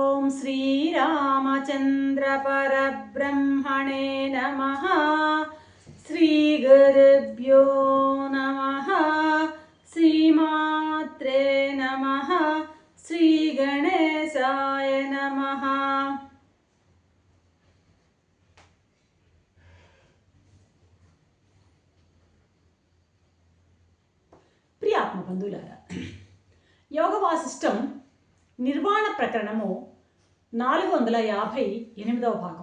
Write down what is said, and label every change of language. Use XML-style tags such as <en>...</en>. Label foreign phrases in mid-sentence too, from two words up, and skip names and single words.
<sa>श्रीरामचन्द्रपरब्रह्मणे नमः। श्रीगुरुभ्यो नमः। श्रीमात्रे नमः। श्रीगणेशाय नमः।</sa> <te>ప్రియ ఆత్మబంధువులారా, యోగ వాసిష్టం నిర్వాణ ప్రకరణము 458వ భాగం.</te>